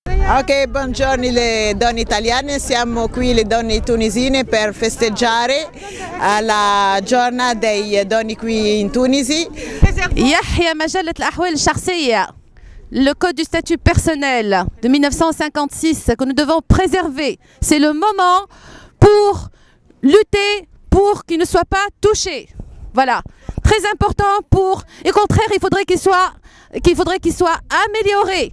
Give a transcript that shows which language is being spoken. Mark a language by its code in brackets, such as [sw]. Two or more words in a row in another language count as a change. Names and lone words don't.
[it] Ok, buongiorno le donne italiane, siamo qui le donne tunisine per festeggiare la giornata dei donne qui in Tunisi. [ar] يحيى مجلة الأحوال الشخصية. [fr] Le code du statut personnel de 1956 que nous devons préserver. C'est le moment pour lutter pour qu'il ne soit pas touché. Voilà, très important pour... Et au contraire, il faudrait qu'il soit amélioré.